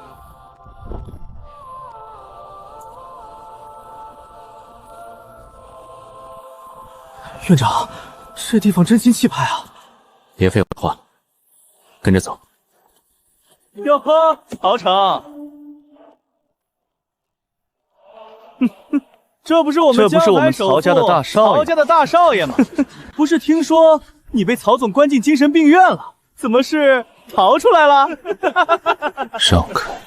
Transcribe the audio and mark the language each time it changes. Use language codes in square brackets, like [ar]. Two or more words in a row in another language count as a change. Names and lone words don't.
[zh] 院長，這地方真心氣派啊！別廢話，跟着走。喲呵，曹成，這不是我們曹家的大少爷，曹家的大少爺吗？不是聽說你被曹總關進精神病院了？怎麼是逃出來了？讓開！